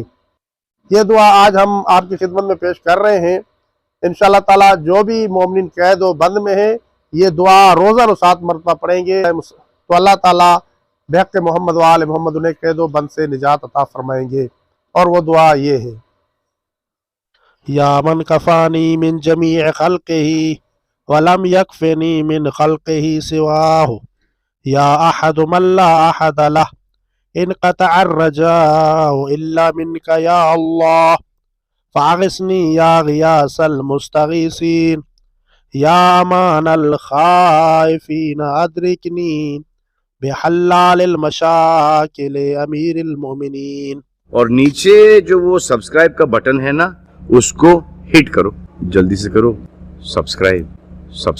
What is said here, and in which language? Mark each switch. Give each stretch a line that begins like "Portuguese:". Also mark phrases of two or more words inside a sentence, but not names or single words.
Urdu: یہ دعا آج ہم آپ کی خدمت میں پیش کر رہے ہیں. ان شاء اللہ تعالیٰ جو بھی مومن قید و بند میں ہے، یہ دعا روزانہ 7 مرتبہ پڑھیں گے تو اللہ تعالیٰ بحق محمد و آل محمد انہیں قید و بند سے نجات عطا فرمائیں گے. اور وہ دعا یہ ہے,
Arabic: يا من كفاني من جميع خلقه ولم يكفني من خلقه سواه، يا أحد من لا أحد له، انقطع الرجاء إلا منك يا الله, فأغثني يا غياث المستغيثين، يا أمان الخائفين أدركني بحلال المشاكل أمير المؤمنين.
Urdu: اور نیچے جو وہ سبسکرائب کا بٹن ہے نا، اس کو ہٹ کرو، جلدی سے کرو سبسکرائب.